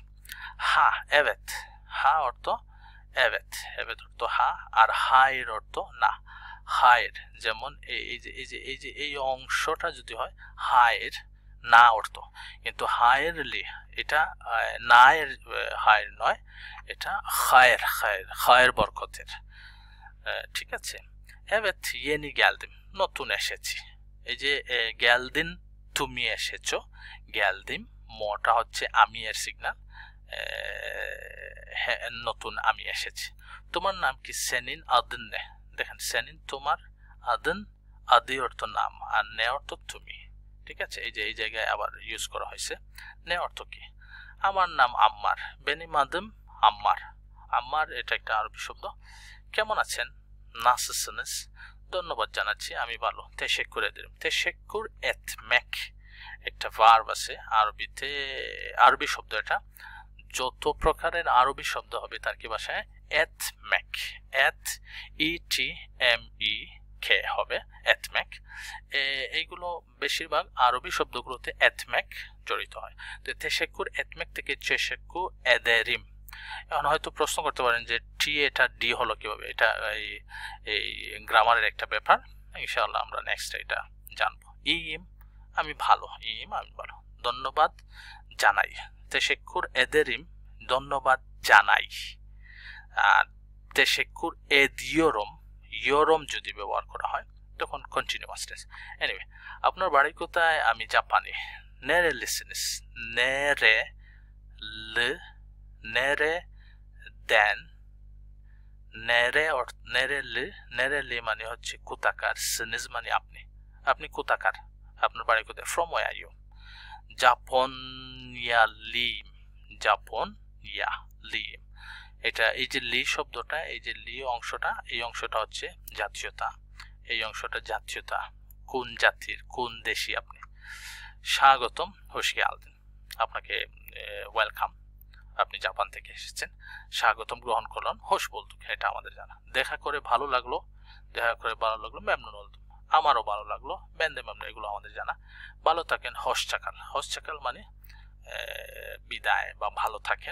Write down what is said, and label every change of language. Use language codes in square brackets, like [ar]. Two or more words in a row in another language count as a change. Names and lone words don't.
[bn] ঠিক আছে, হা এভেত, হা অর্থ evet, evet অর্থ হা, আর হায়ের অর্থ না। হায়ের যেমন এই অংশটা যদি হয় হায়ের না অর্থ, কিন্তু হায়ের লি এটা না এর হায়ের নয়, এটা খায়ের খায়ের খায়ের বরকতের। ঠিক আছে। [tr] evet yeni geldim, [bn] নতুন এসেছি। এই যে geldim তুমি এসেছো, geldim মোটা হচ্ছে আমি এর সিগন্যাল, নতুন আমি এসেছি। তোমার নাম কি? [tr] senin adın ne? [bn] দেখেন senin তোমার, adın আদি অর্থ নাম, আর নে অর্থ তুমি। ঠিক আছে, এই যে এই জায়গায় আবার ইউজ করা হয়েছে। নে অর্থ কি? আমার নাম আম্মার, [tr] benim adım আম্মার। [bn] আম্মার এটা একটা আরবি শব্দ। কেমন আছেন? nasılsınız? ধন্যবাদ জানাচ্ছি, আমি ভালো। [tr] teşekkür ederim, teşekkür etmek [bn] একটা ভার্ব আছে আরবিতে, আরবি শব্দ এটা। যত প্রকারের আরবি শব্দ হবে তার কি ভাষায় etmek, [tr] et etmek [bn] হবে, etmek। এইগুলো বেশিরভাগ আরবি শব্দগুলোতে etmek জড়িত হয়। তো [tr] teşekkür etmek [bn] থেকে [tr] teşekkür ederim। [bn] এখন হয়তো প্রশ্ন করতে পারেন যে টি এটা ডি হলো কিভাবে, এটা এই গ্রামারের একটা ব্যাপার, ইনশাআল্লাহ আমরা নেক্সট এটা জানবো। ইম আমি ভালো, ইম আমি ভালো। ধন্যবাদ জানাই, [tr] teşekkür ederim [bn] ধন্যবাদ জানাই। [tr] আর teşekkür ediyorum, [bn] ইয়োরম যদি ব্যবহার করা হয় তখন [en] continuous tense. [bn] এনিওয়ে, আপনার বাড়ি কোথায়? আমি জাপানি। nerelisiniz? [tr] nereden, nereli [bn] মানে হচ্ছে কোথাকার, সিনিজ মানে আপনি, আপনি কোথাকার, আপনার বাড়ি কোথায়? [en] from where are you? [bn] জাপনিয়ালিম, জাপনিয়ালিম এটা এই যে লি শব্দটা, এই যে লি অংশটা, এই অংশটা হচ্ছে জাতীয়তা, এই অংশটা জাতীয়তা, কোন জাতির, কোন দেশি আপনি। স্বাগতম, [tr] hoş geldin, [bn] আপনাকে ওয়েলকাম, আপনি জাপান থেকে এসেছেন। স্বাগতম গ্রহণ করলেন, [tr] hoş bulduk, [bn] এটা আমাদের জানা। দেখা করে ভালো লাগলো, দেখা করে ভালো লাগলো, [tr] memnun oldum, [bn] আমারও ভালো লাগলো, [tr] ben de memnun, [bn] এগুলো আমাদের জানা। ভালো থাকেন, হোশচাকাল, হোশচাকাল মানে বিদায় বা ভালো থাকেন।